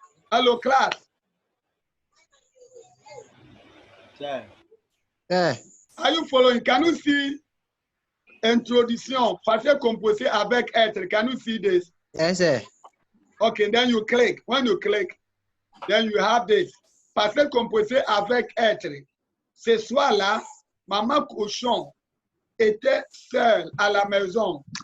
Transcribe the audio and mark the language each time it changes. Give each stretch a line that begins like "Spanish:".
English: Hello, class. sir. Yeah. Are you following? Can you see introduction, passé composé avec être? Can you see this? Yes, sir. Okay, then you click. When you click, then you have this.
French: Passé composé avec être. Ce soir-là, maman cochon était seule à la maison.